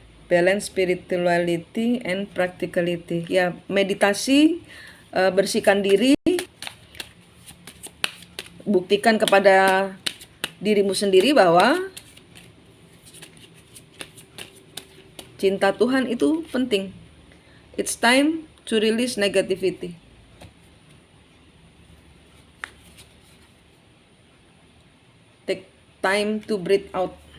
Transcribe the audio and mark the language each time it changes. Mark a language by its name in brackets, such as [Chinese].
[English] Balance spirituality and practicality. [Indonesian] Ya, meditasi, bersihkan diri, buktikan kepada dirimu sendiri bahwa cinta Tuhan itu penting. [English] It's time to release negativity. Take time to breathe out.